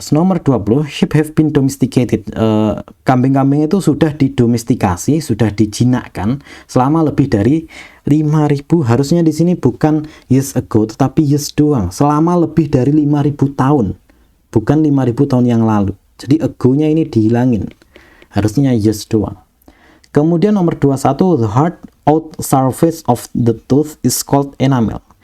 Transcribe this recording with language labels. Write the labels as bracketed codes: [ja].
[id] Nomor 20, [en] sheep have been domesticated. [id] Kambing-kambing itu sudah didomestikasi, sudah dijinakkan selama lebih dari 5.000. Harusnya di sini bukan [en] years ago, [id] tetapi years doang. Selama lebih dari 5.000 tahun. Bukan 5.000 tahun yang lalu. Jadi ago-nya ini dihilangin. Harusnya years doang. Kemudian nomor 21, [en] the hard out surface of the tooth is called enamel.